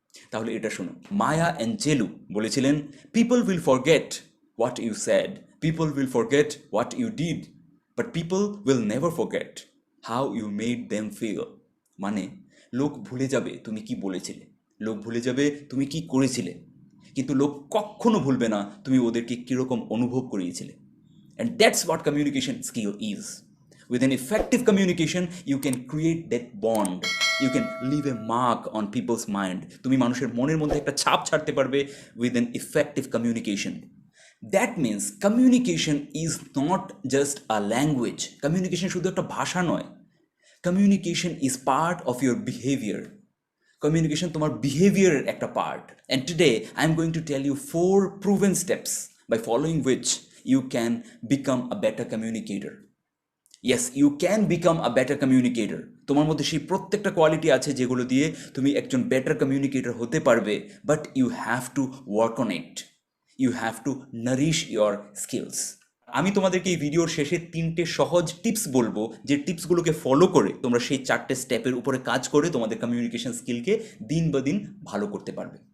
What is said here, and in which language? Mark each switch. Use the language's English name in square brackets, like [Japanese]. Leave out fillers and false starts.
[Bangla] তাহলে এটা শোনো, মায়া অ্যাঞ্জেলু বলেছিলেন, [English] People will forget what you said, people will forget what you did, but people will never forget how you made them feel. [Bangla] মানে, লোক ভুলে যাবে তুমি কি বলেছিলে, লোক ভুলে যাবে তুমি কি করেছিলে, কিন্তু লোক কখনো ভুলবে না তুমি ওদেরকে কীরকম অনুভব করিয়েছিলে। [English] And that's what communication skill is. With an effective communication, you can create that bond. You can leave a mark on people's mind. [Bangla] তুমি মানুষের মনের মধ্যে একটা ছাপ ছাড়তে পারবে [English] with an effective communication. That means communication is not just a language. [Bangla] Communication শুধু একটা ভাষা নয়. [English] Communication is part of your behavior. [Bangla] Communication তোমার বিহেভিয়ারের একটা part. [English] And today I am going to tell you 4 proven steps by following which you can become a better communicator. Yes, you can become a better communicator. [Bangla] তোমার মধ্যে সেই প্রত্যেকটা quality আছে যেগুলো দিয়ে তুমি একজন বেটার কমিউনিকেটর হতে পারবে, [English] But you have to work on it. You have to nourish your skills. [Bangla] আমি তোমাদেরকে এই ভিডিওর শেষে 3টে সহজ টিপস বলবো, যে টিপসগুলোকে ফলো করে তোমরা সেই 4টে স্টেপের উপরে কাজ করে তোমাদের কমিউনিকেশন স্কিলকে দিন বা দিন ভালো করতে পারবে।